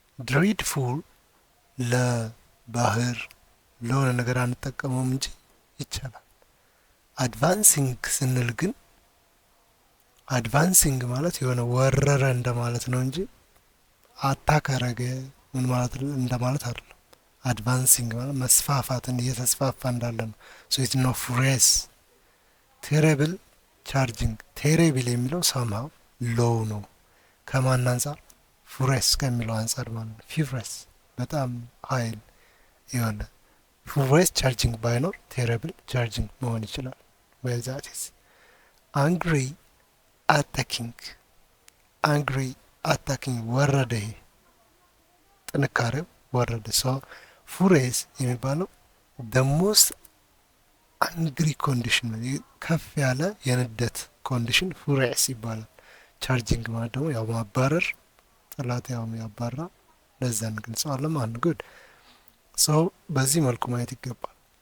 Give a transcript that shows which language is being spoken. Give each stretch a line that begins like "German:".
Amharic: dreadful ለባህር ለሆነ ነገር አንጠቀመውም እንጂ ይቻላል። advancing ስንል ግን advancing ማለት የሆነ ወረረ እንደማለት ነው እንጂ አታክ አረገ ምን ማለት እንደማለት አይደለም። advancing ማለት መስፋፋትን እየተስፋፋ እንዳለ ነው።
English: it is no furious. terrible charging. terrible የሚለው somehow low ነው።
Amharic: ከማን አንፃር?
English: furious
Amharic: ከሚለው አንፃር ማለት ነው።
English: furious በጣም ኃይል የሆነ furious charging ባይኖር terrible charging መሆን ይችላል። well that is angry attacking.
Amharic: angry attacking ወረደ ጥንካሬው ወረደ። furious የሚባለው
English: the most angry condition
Amharic: ከፍ ያለ የንደት ኮንዲሽን furious ይባላል። charging ማለት ደግሞ ያው ማባረር ጠላት ያው ያባራ ለዛ እንገልጸዋለን ማለት ነው። good በዚህ መልኩ ማየት ይገባል።